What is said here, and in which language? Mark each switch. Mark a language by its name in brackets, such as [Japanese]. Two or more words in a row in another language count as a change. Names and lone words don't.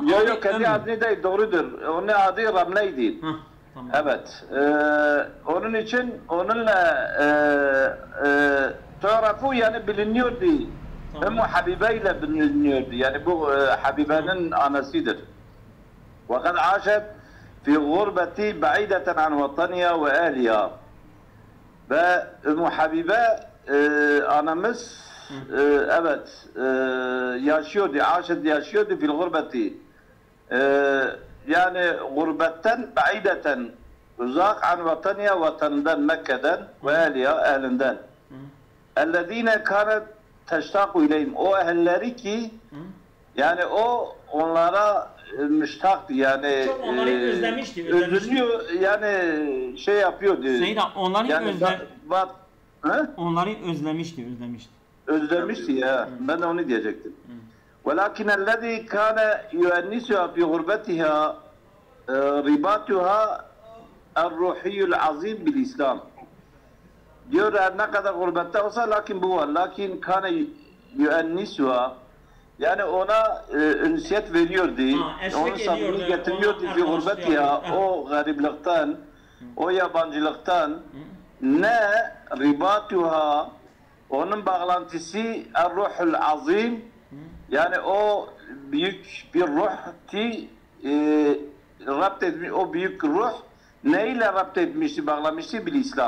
[Turkish] adı yok kendi adını değil, doğrudur. Onun adı Ramle'ydi. Tamam. Evet. Onun için onunla tarafu yani biliniyordu. Tamam. Ümmü Habibe ile biliniyordu. Yani bu Habibe'nin anasıdır. [Arabic] وقد عاشت في غربة بعيدة عن وطنها وأهلها. [Turkish] ve Habibe anamız evet yaşıyordu, yaşıyordu [Arabic] في الغربة. [Turkish] Yani gurbetten, baideten, uzak [Arabic] عن وطنها, [Turkish] vatanından, Mekke'den ve ehlinden. [Arabic] الذين كانت تشتاق إليهم. [Turkish] O ehelleri ki yani o onlara müştaktı yani. Çok onları özlemişti. Özlüyor yani şey yapıyordu. Seyda onları yani onları özlemişti. Özlemişti ya. Ben de onu diyecektim. [Arabic] ولكن الذي كان يؤنسها في غربتها رباطها الروحي العظيم بالإسلام. [Turkish] Diyor ne kadar gurbette olsa lakin bu var. [Arabic] لكن كان يؤنسها [Turkish] yani ona ünsiyet veriyordu. Onu sabrını getiriyordu [Arabic] في غربتها [Turkish] o gariplikten, o yabancılıktan ne ribatuha onun bağlantısı [Arabic] الروحي العظيم [Turkish] yani o büyük bir ruh ki rapt etmiş, o büyük ruh neyle rapt etmişti, bağlamıştı [Arabic] بالإسلام.